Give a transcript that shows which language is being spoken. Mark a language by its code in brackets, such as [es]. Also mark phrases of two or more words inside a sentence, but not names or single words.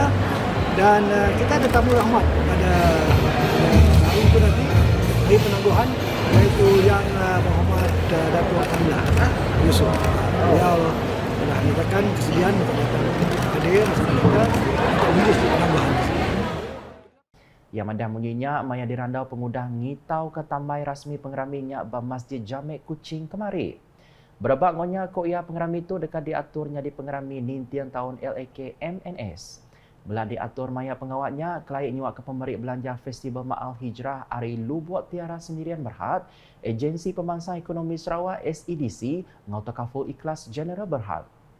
[ms] Dan kita ada tamu rahmat pada hari itu nanti, hari penangguhan, iaitu yang Muhammad Datuk Amlah Yusuf. Beliau telah menyatakan kesediaan untuk datang hadir bersama kita untuk mengurus penangguhan. [iba] Yang madah munyinya, maya dirandau pengudah ngitau ke tambai rasmi pengeraminya ba Masjid Jamek Kuching kemari. Berebak ngonya ko ia pengerami itu dekat diaturnya di pengerami nintian tahun LAK-MNS. Belah diatur maya pengawatnya, kelai nyuak ke pemberi belanja Festival Ma'al Hijrah Ari Lubuat Tiara Sendirian Berhad, Agensi Pemansang Ekonomi Sarawak SEDC, ngau takaful ikhlas General Berhad.